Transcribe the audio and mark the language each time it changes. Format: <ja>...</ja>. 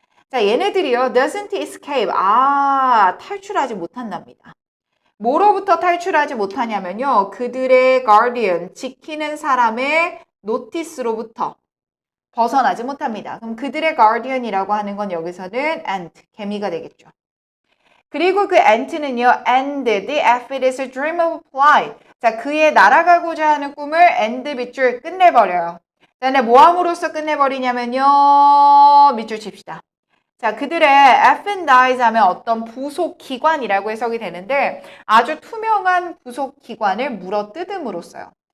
<ko>자, 얘네들이요,</ko> <en>doesn't escape.</en> <ko>아, 탈출하지 못한답니다. 뭐로부터 탈출하지 못하냐면요, 그들의 guardian, 지키는 사람의 노티스로부터 벗어나지 못합니다. 그럼 그들의 guardian이라고 하는 건 여기서는 ant, 개미가 되겠죠. 그리고 그 ant는요,</ko> <en>and the aphid's dream of flight.</en> <ko>자, 그의 날아가고자 하는 꿈을 and 밑줄 끝내버려요. 자, 근데 뭐 함으로써 끝내버리냐면요, 밑줄 칩시다. 자, 그들의 aphendize 하면 어떤 부속 기관이라고 해석이 되는데 아주 투명한 부속 기관을 물어뜯음으로써요.</ko>